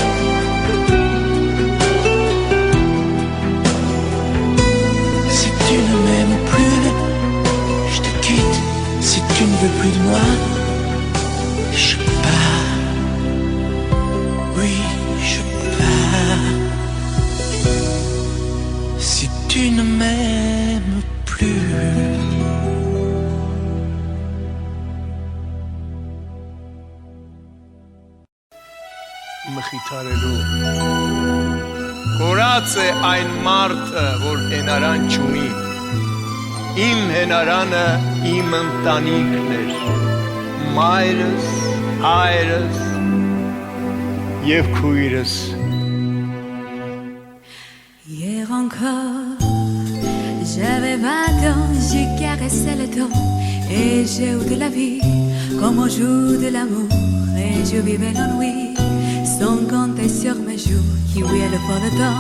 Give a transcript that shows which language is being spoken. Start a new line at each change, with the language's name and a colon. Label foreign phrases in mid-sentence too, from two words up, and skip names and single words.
French: Si tu ne m'aimes plus, je te quitte. Si tu ne veux plus de moi, je pars. Oui, je pars. Si tu ne m'aimes plus.
Armenian: Մխիթարելու Կորած է այն մարդը, որ հենարան չունի Իմ հենարանը իմ ընտանիքն էր Մայրս, հայրս և քույրս
French: Hier encore, j'avais 20 ans, j'ai caressé le temps et j'ai eu de la vie comme on joue de l'amour et je vivais l'ennui sans compter sur mes jours qui oubliaient le fort de temps.